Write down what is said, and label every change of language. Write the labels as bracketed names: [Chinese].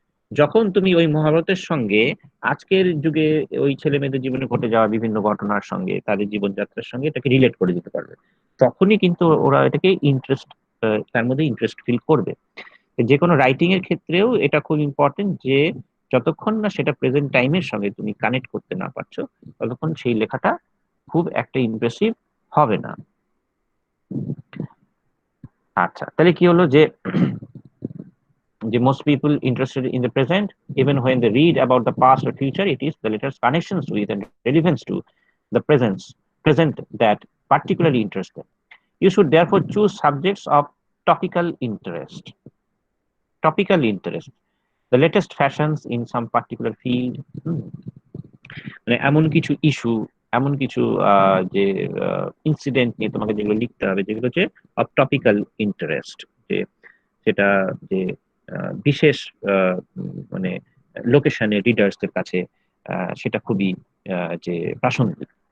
[Bangla] যখন তুমি ওই মহাভারতের সঙ্গে আজকের যুগে ওই ছেলে মেয়েদের জীবনে ঘটে যাওয়া বিভিন্ন ঘটনার সঙ্গে তাদের জীবনযাত্রার সঙ্গে এটাকে রিলেট করে দিতে পারবে, তখনই কিন্তু ওরা এটাকে ইন্টারেস্ট, তার মধ্যে ইন্টারেস্ট ফিল করবে। যে কোনো রাইটিং এর ক্ষেত্রেও এটা খুব ইম্পর্টেন্ট যে যতক্ষণ না সেটা প্রেজেন্ট টাইমের সঙ্গে তুমি কানেক্ট করতে না পারছো, ততক্ষণ সেই লেখাটা খুব একটা ইমপ্রেসিভ হবে না। আচ্ছা, তাহলে কি হলো যে [English] most people interested in the present, even when they read about the past or future, it is the letter's connections with and relevance to the present that particularly interest them. You should therefore choose subjects of topical interest. Topical interest, the latest fashions in some particular field, [Bangla] মানে এমন কিছু issue, এমন কিছু যে incident নিয়ে তোমাকে যেগুলো লিখতে হবে যেগুলো হচ্ছে অফ টপিক্যাল ইন্টারেস্ট, যে সেটা যে বিশেষ মানে লোকেশনে রিডার্সদের কাছে সেটা খুবই যে প্রাসঙ্গিক।